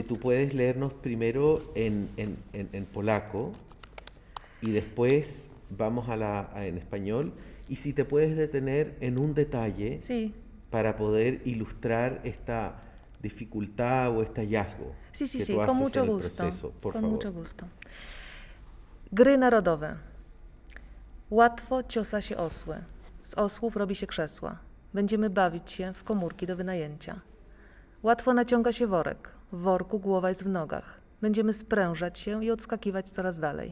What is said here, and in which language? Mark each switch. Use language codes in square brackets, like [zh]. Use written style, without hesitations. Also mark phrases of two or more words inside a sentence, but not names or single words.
[es] si tú puedes leernos primero en polaco y después vamos en español, y si te puedes detener en un detalle para poder ilustrar esta dificultad o este hallazgo que tú haces con mucho en el gusto. proceso, por favor. Mucho gusto. [pl] Gry narodowe. Łatwo ciosa się osły. Z osłów robi się krzesła. Będziemy bawić się w komórki do wynajęcia. Łatwo naciąga się worek. W worku głowa jest w nogach. Będziemy sprężać się i odskakiwać coraz dalej.